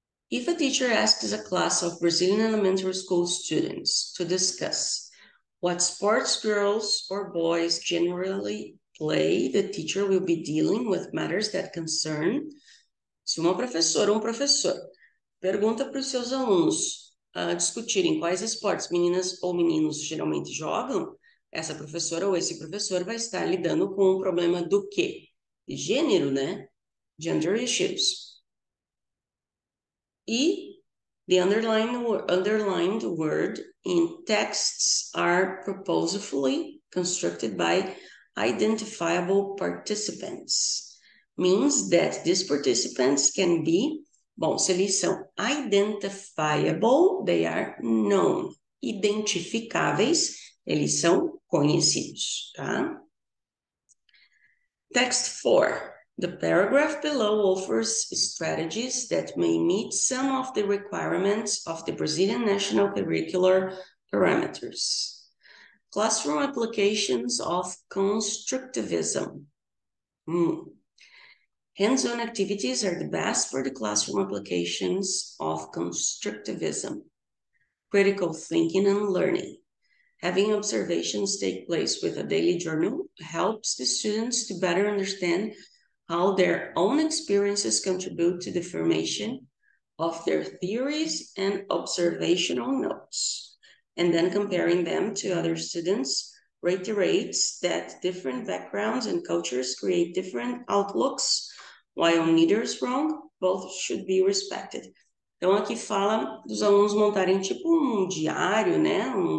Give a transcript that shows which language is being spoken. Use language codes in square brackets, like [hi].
[en] If a teacher asks a class of Brazilian elementary school students to discuss what sports girls or boys generally play, the teacher will be dealing with matters that concern. [pt] Se uma professora ou um professor pergunta para os seus alunos discutirem quais esportes meninas ou meninos geralmente jogam, essa professora ou esse professor vai estar lidando com o problema do quê? De gênero, né? [en] Gender issues. E the underlined word in texts are purposefully constructed by identifiable participants. Means that these participants can be, [pt] bom, se eles são [en] identifiable, they are known. [pt] Identificáveis, eles são conhecidos, tá? [en] Text 4. The paragraph below offers strategies that may meet some of the requirements of the Brazilian National Curricular Parameters. Classroom applications of constructivism. Hands-on activities are the best for the classroom applications of constructivism. Critical thinking and learning. Having observations take place with a daily journal helps the students to better understand how their own experiences contribute to the formation of their theories and observational notes. And then comparing them to other students reiterates that different backgrounds and cultures create different outlooks. While neither is wrong, both should be respected. [pt] Então, aqui fala dos alunos montarem tipo um diário, né?